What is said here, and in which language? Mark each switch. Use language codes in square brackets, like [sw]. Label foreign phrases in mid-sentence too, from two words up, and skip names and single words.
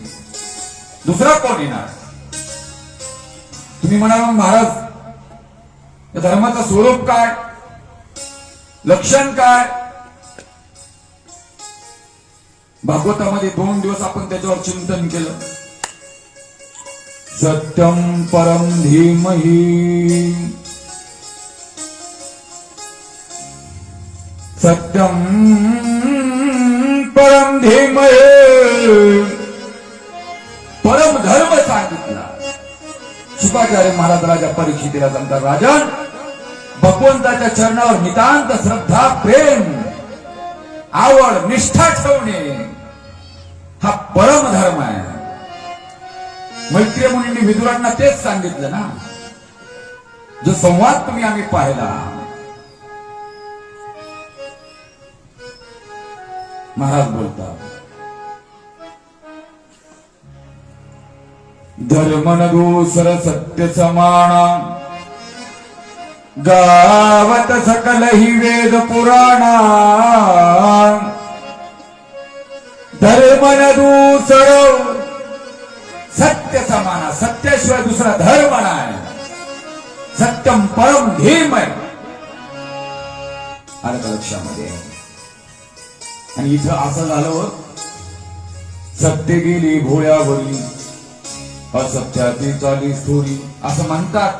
[mr] दुसरा कोण येणार? तुम्ही म्हणाल महाराज, या धर्माचं स्वरूप काय, लक्षण काय? भागवतामध्ये 2 दिवस आपण त्याच्यावर चिंतन केलं. [sa] सत्यम परम धीमहि, सत्यम परम धीमहि. [mr] परम धर्म सांगितला. शुकाचार्य महाराज राजा परीक्षितीला सांगतात, राजन, भगवंताच्या चरणावर नितांत श्रद्धा, प्रेम, आवड, निष्ठा ठेवणे हा परम धर्म आहे. मैत्रीय मुनींनी विदुरांना तेच सांगितलं ना. जो संवाद तुम्ही आम्ही पाहिला, महाराज बोलतात, [awa] धर्म न दूसर सत्य समाना, गावत सकल ही वेद पुराणा. धर्म न दूसर सत्य समाना, [mr] सत्याशिवाय दुसरा धर्म नाही. [sa] सत्यम परम धीमय. [mr] आलं का लक्षामध्ये? आणि इथं असं झालं, सत्य गेली भोळ्यावरी, असत्याची चाली थोरी असं म्हणतात.